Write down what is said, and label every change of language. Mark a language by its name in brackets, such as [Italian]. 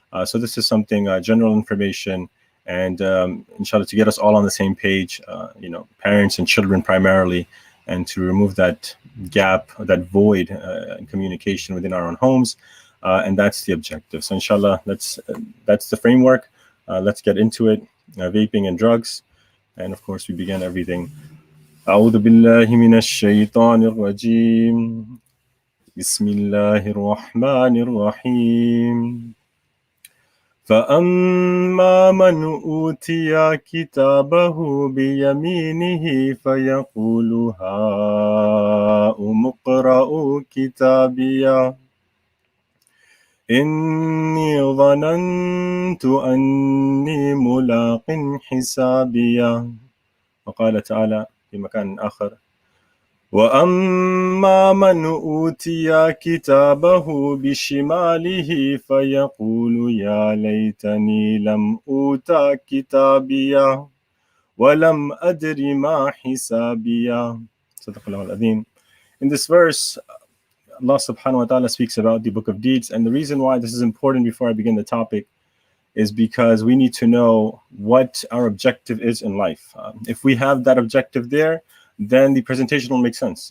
[English] So this is something, general information, and inshallah, to get us all on the same page, parents and children primarily, and to remove that gap, that void in communication within our own homes. And that's the objective. So inshallah, that's the framework. Let's get into it. Vaping and drugs. And of course, we begin everything. [Arabic] أعوذ بالله من الشيطان الرجيم بسم الله الرحمن الرحيم فأما من أوتي كتابه بيمينه فيقول هاؤم اقرءوا كتابيه إني ظننت أني ملاق حسابيه. وقال تعالى في مكان آخر وأما من أوتي كتابه بشماله فيقول يا ليتني لم أوت كتابيه ولم أدر ما حسابيه. صدق الله العظيم. [English] In this verse, Allah subhanahu wa ta'ala speaks about the book of deeds, and the reason why this is important before I begin the topic is because we need to know what our objective is in life. If we have that objective there, then the presentation will make sense.